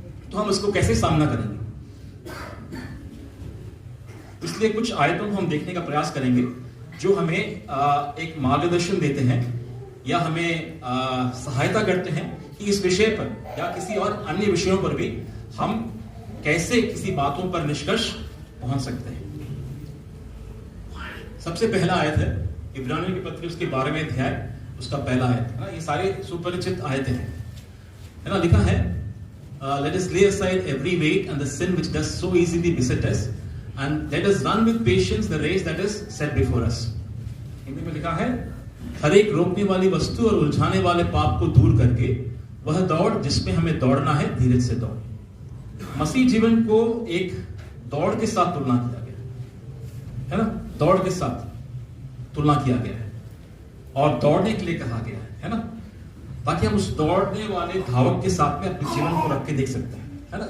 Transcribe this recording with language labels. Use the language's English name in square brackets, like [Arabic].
[Hindi] तो हम उसको कैसे सामना करेंगे, इसलिए कुछ आयतों को हम देखने का प्रयास करेंगे जो हमें एक मार्गदर्शन देते हैं या हमें सहायता करते हैं कि इस विषय पर या किसी और अन्य विषयों पर भी हम कैसे किसी बातों पर निष्कर्ष पहुंच सकते हैं। सबसे पहला आयत है इब्रानियों की पत्री उसके 12वें अध्याय उसका पहला आयत है ना। ये सारे सुपरिचित आयतें हैं, है ना। लिखा है [English] let us lay aside every weight and the sin which does so easily beset us and let us run with patience the race that is set before us। [Hindi] Hindi में लिखा है, हर एक रोकने वाली वस्तु और उलझाने वाले पाप को दूर करके वह दौड़ जिसमें हमें दौड़ना है धीरज से दौड़। मसीह जीवन को एक दौड़ के साथ तुलना किया गया है ना, दौड़ के साथ तुलना किया गया है और दौड़ने के लिए कहा गया है ना, ताकि हम उस दौड़ने वाले धावक के साथ में अपने जीवन को रख के देख सकते हैं, है ना।